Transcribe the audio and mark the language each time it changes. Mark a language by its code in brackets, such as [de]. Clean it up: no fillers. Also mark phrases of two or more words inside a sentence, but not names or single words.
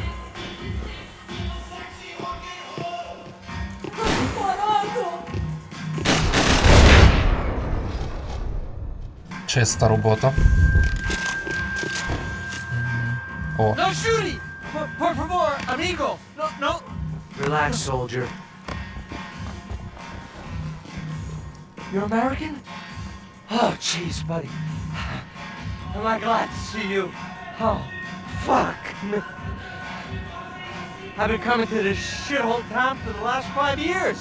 [uk] Чиста робота. О. [en] No shooting! [es] Por favor, amigo! No! [en] Relax, soldier. You're American? Oh, jeez, buddy. Am I glad to see you? Oh, fuck. I've been coming to this shithole town for the last 5 years.